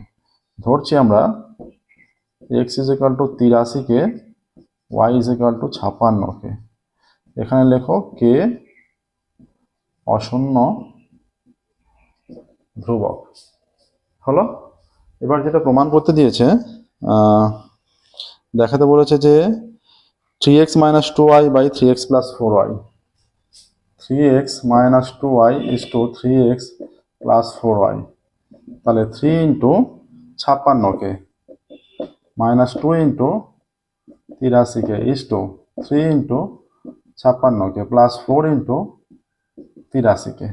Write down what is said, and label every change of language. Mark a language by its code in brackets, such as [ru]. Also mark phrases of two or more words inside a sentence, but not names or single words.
[bn] ধরছি আমরা x = 83কে, y = 56কে। এখানে লেখো কে অশূন্য ধ্রুবক। হলো। এবার যেটা প্রমাণ করতে দিয়েছে, দেখাতে বলেছে যে 3x - 2y by 3x + 4y। [en] 3x minus 2y is to 3x plus 4y. তাহলে 3 into 56k minus 2 into 83k is to 3 into 56k plus 4 into 83k.